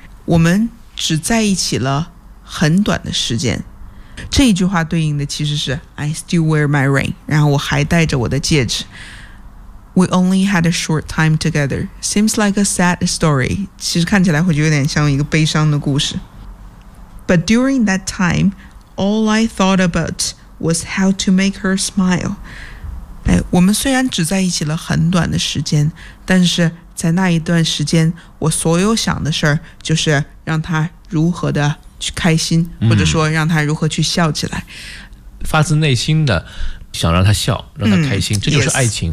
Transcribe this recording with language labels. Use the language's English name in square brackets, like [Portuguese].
[Chinese] 我们只在一起了很短的时间。这一句话对应的其实是 [English] I still wear my ring, [Chinese] 然后我还戴着我的戒指。 [English] We only had a short time together. Seems like a sad story. [Chinese] 其实看起来会有点像一个悲伤的故事。 [English] But during that time, all I thought about was how to make her smile. [Chinese] 哎，我们虽然只在一起了很短的时间，但是在那一段时间我所有想的事儿就是让他如何的去开心、或者说让他如何去笑起来，发自内心的想让他笑，让他开心、这就是爱情。